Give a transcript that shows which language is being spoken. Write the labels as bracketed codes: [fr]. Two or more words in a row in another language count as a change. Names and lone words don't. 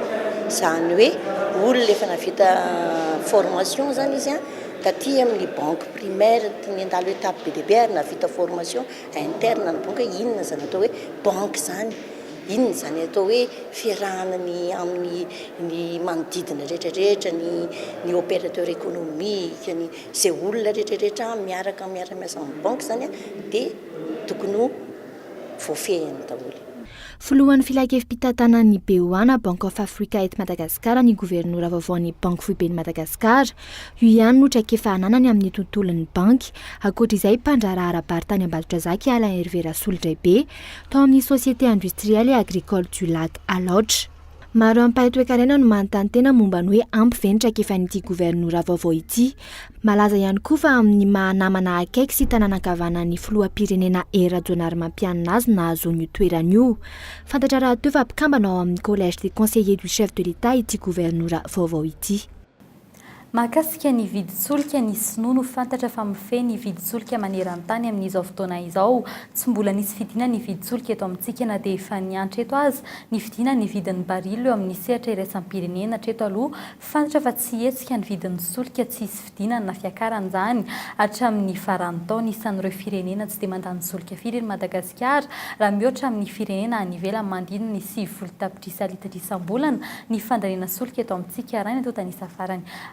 [mg] Zany hoe olona efa navita formation zany izy taty amin'ny [fr] banque primaire [mg] ny andalo étape be dia be ary navita [fr] formation interne [mg] ny banque inona zany atao hoe banque zany inona zany atao hoe fiarahana ny amin'ny ny manodidina rehetrarehetra ny [fr] opérateur économique [mg] ny zay olona rehetrarehetra miaraka miara-miasa amin'ny banque zany dia tokony ho voafehiny daholo. Filohan'ny filakevim-pitantanan'ny BOA Bank of Africa eto Madagasikara ny governora vaovaon'ny banky foiben'ny Madagasikara io ihany no traikefa ananany amin'ny tontolon'ny banky ankoatra izay mpandraraha ara-bary tany Ambalitra Zaka Alain Hervé Rasoldrebe tao amin'ny société industrielle et agricole du lac Alotra. Maro amin'ny pahay toekarena no manontany tena momba ny hoe ampy ve ny traikefan'ity governora vaovao ity. Malaza ihany koa fa amin'ny mahanamana akaiky sy tanànan-kavanan'ny filoham-pirenena Rajoelinarimampianina azy nahazoany io toerana io. Fantatra raha teo fa mpikambana ao amin'ny [fr] collège des conseillers du chef de l'État [mg] ity governora vaovao ity. Mahakasika ny vidin-tsolika ny sinoa no fantatra fa mifehy ny vidin-tsolika maneran-tany amin'izao fotoana izao. Tsy mbola nisy fidina ny vidin-tsolika eto amintsika na dia efa niantra eto azy ny fidina ny vidin'ny barilo eo amin'ny sehatra iraisam-pirenena hatreto aloha fantatra fa tsy hetsika ny vidin'ny solika tsy hisy fidinana na fiakarana izany hatramin'ny farany taona isan'ireo firenena tsy dia mandany solika firy Madagasikara raha mihoatra amin'ny firenena any ivelany mandrina ny 9 tapitrisa litatra isam-bolana ny fandaniana solika eto amintsika raha ny atao tanisa farany.